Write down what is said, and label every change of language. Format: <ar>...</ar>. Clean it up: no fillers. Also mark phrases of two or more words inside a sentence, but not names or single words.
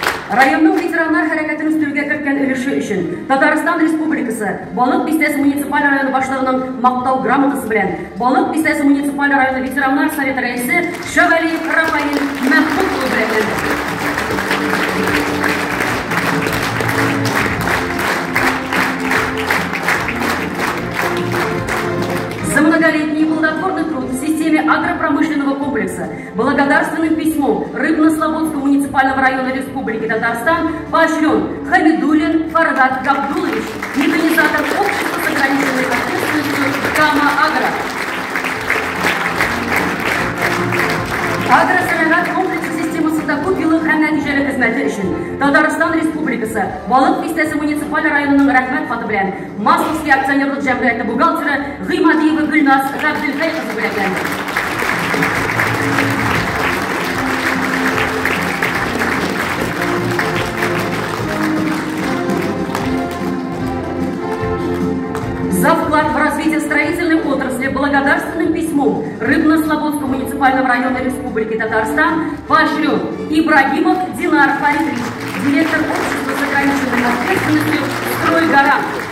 <tt>Районның ветераннар хәрәкәтен үстерүгә керткән өлеше өчен Татарстан Республикасы Балык Бистәсе муниципаль районы башлыгының мактау грамотасы белән Балык Бистәсе муниципаль районы ветераннар советы рәисе Шәвәлиев Рафаил Мәхмүд бүләкләнде.</tt> <ru>За многолетний плодотворный труд в системе агропромышленного комплекса благодарственным письмом Рыбно-Слободского муниципального района Республики Татарстан поощрен Хамидуллин Фаргат Габдулович, механизатор общества с ограниченной ответственностью Кама-Агро.</ru> <tt>Агросанагат комплексы системы сатакупилы һәм нәтиҗәле хезмәте өчен Татарстан Республикасы Балык Бистәсе муниципаль районының рәхмәт хаты белән Масловский акционерлык җәмгыяте бухгалтеры Гыймадиева Гөлназ Габделхәй кызы бүләкләнде.</tt> <ru>За вклад в развитие строительной отрасли благодарственным письмом Рыбно-Слободского муниципального района Республики Татарстан поощрен Ибрагимов Динар Фаридович, директор общества с ограниченной ответственностью «Стройгарант».</ru>